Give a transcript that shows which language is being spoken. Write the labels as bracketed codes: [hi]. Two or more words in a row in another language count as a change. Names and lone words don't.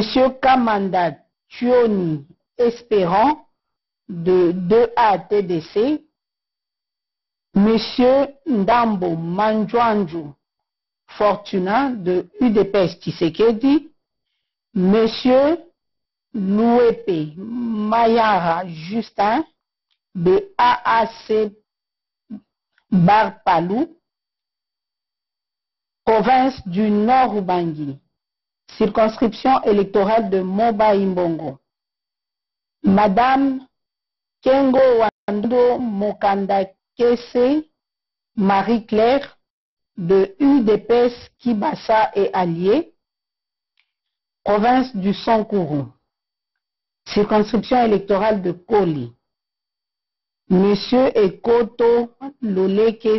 [fr] Kamanda Thioni Espérant de 2A-TDC, M. Ndambo Manjwanju Fortuna de UDPS Tshisekedi, M. Louepe Mayara Justin de AAC Barpalou, province du Nord-Ubangi, circonscription électorale de Moba-Imbongo, Madame Kengo Wando Mokanda Kese Marie-Claire de UDPS Kibasa et Alliés, province du Sankourou, circonscription électorale de Koli, Monsieur Ekoto Loleke